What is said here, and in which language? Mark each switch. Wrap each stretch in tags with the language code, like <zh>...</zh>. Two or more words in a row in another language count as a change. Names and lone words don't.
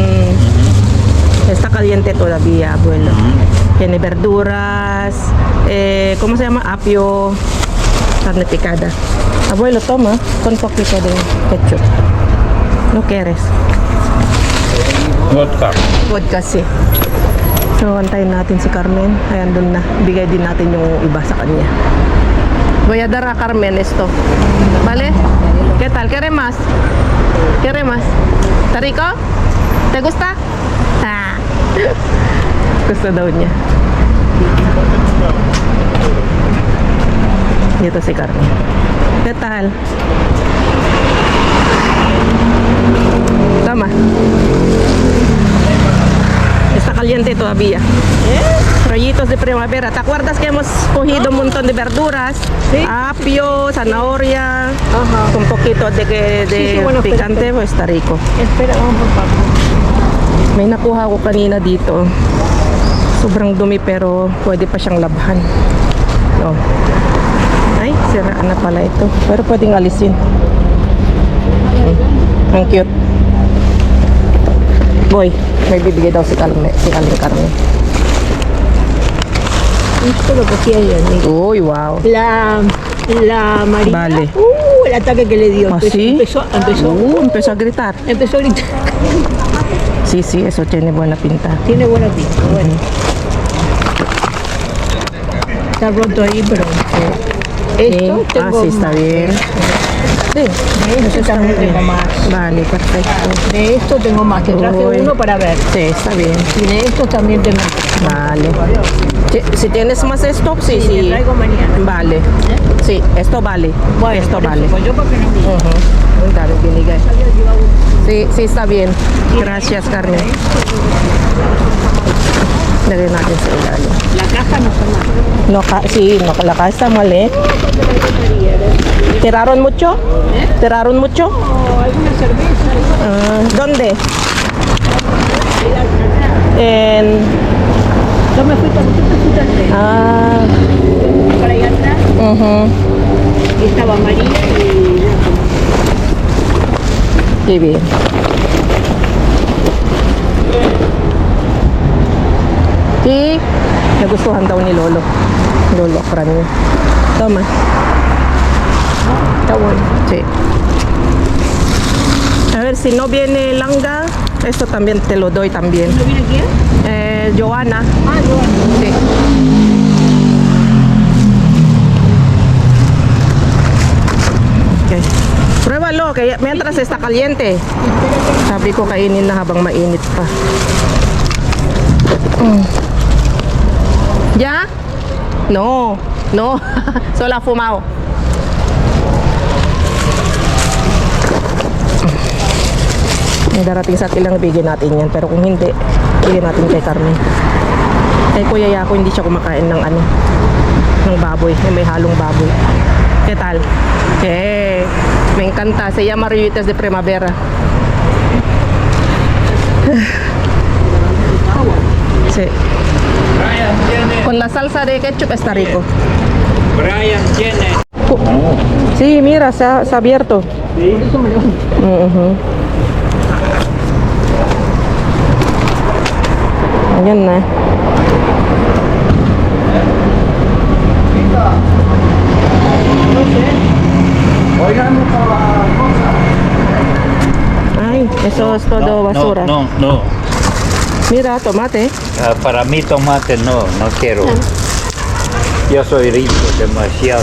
<es>Está caliente todavía, abuelo. Tiene verduras. ¿Cómo se llama? Apio. Carne picada. Abuelo, toma. Con poquito de ketchup. ¿No quieres? Vodka. Vodka si.</es> <tl>So, antayin natin si Carmen. Ayan, dun na. Bigay din natin yung iba sa kanya.</tl> <es>Voy a dar a Carmen esto. ¿Vale? ¿Qué tal? ¿Quieres más? ¿Quieres más? ¿Está rico? ¿Te gusta?</es> <tl>Ah. Gusto daw niya. Dito si Carmen.</tl> <es>¿Qué tal? Tama. Está caliente todavía. Rollitos de primavera. ¿Te acuerdas que hemos cogido un montón de verduras? Sí. Apio, zanahoria, Ajá. con poquito de Sí, bueno, picante, pues está rico. Espera, vamos por papo.</es> <tl>May nakuha ko kanina dito. Sobrang dumi pero pwede pa siyang labhan. Oh. Ay, siraan na pala ito. Pero pwedeng alisin. Ang cute. Boy, may bibigay daw si Carmen.</tl> <es>Esto lo cogí ayer, amigo. Uy, wow. La María. Vale. El ataque que le dio. ¿Ah, sí? Empezó Empezó a gritar. empezó a gritar. Sí, eso tiene buena pinta. Tiene buena pinta, bueno. Está roto ahí, pero esto Sí. tengo Sí, está más. bien. Sí, De esto también tengo más. vale, perfecto. De esto tengo más. Te traje Uy. uno para ver. Sí, está bien. Y de esto también tengo. Vale. Si tienes más esto, sí, Sí, le traigo mañana. Vale. Sí, esto vale. Bueno, Esto por eso, vale. pues yo porque no vi.</es> <tl>Muy dami binigay.</tl> <es>Sí, está bien. Gracias, Carmen.</es> <tl>Lagay natin sa ilalim.</tl> <es>La caja no está mal. No, la caja está mal, ¿eh? ¿Tiraron mucho? ¿Tiraron mucho? O alguna cerveza. ¿Dónde? Yo me fui para el Ah, para allá atrás. Y estaba María y qué bien. Sí,</es> <tl>nagustuhan daw ni Lolo. Lolo, Fran niya. Tama.</tl> <es>está bueno. Sí. A ver, si no viene Langa, esto también te lo doy también. ¿No viene quién? Joana. Ah, yo. Sí. Okay. Pruébalo, que mientras está caliente.</es> <tl>Sabi ko kainin na habang mainit pa.</tl> <es>¿Ya? No, solo ha fumado.</es> <tl>May darating sa atin lang ibigay natin yan. Pero kung hindi, bigyan natin kay Carmen. Kay Kuya Yako hindi siya kumakain ng ng baboy. May halong baboy.</tl> <es>¿Qué tal? Me encanta. Se llama Rollitos de Primavera. Sí. Con la salsa de ketchup está rico. Brian tiene. Sí, mira, se ha abierto. ¿Sí?</es> <tl>Ayan na.</tl> <es>Oigan, otra cosa. Ay. Eso es todo basura. No. Mira, tomate. Para mí tomate no quiero. Yo soy rico demasiado.</es>